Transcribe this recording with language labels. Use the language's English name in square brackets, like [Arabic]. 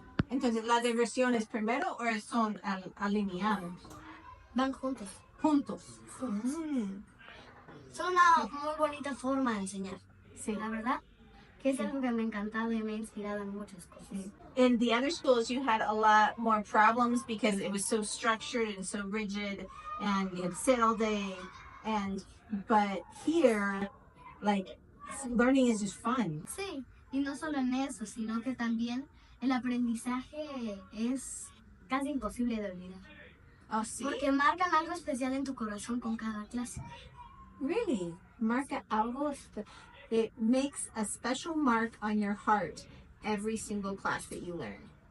[Spanish] Entonces, ¿la diversión es primero o son alineados? Van juntos. Juntos. Son una muy bonita forma de enseñar. Sí. La verdad que es algo que me ha encantado y me ha inspirado en muchas cosas. [English] In the other schools, you had a lot more problems because it was so structured and so rigid, and you had to sit all day. But here, like, learning is just fun. [Spanish] Sí, y no solo en eso, sino que también el aprendizaje es casi imposible de olvidar. Oh, sí. Porque marcan algo especial en tu corazón con cada clase. Really? Marca algo. [English] It makes a special mark on your heart every single class that you learn.